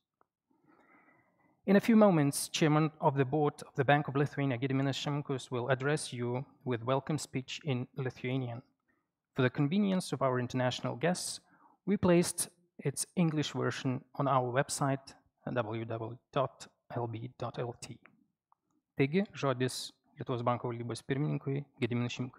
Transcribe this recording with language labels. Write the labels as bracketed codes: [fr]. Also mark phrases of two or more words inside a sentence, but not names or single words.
[en] In a few moments, Chairman of the Board of the Bank of Lithuania, Gediminas Šimkus, will address you with welcome speech in Lithuanian. For the convenience of our international guests, we placed its English version on our website www.lb.lt. [lt] Taigi, žodis Lietuvos banko valdybos pirmininkui Gediminui Šimkui.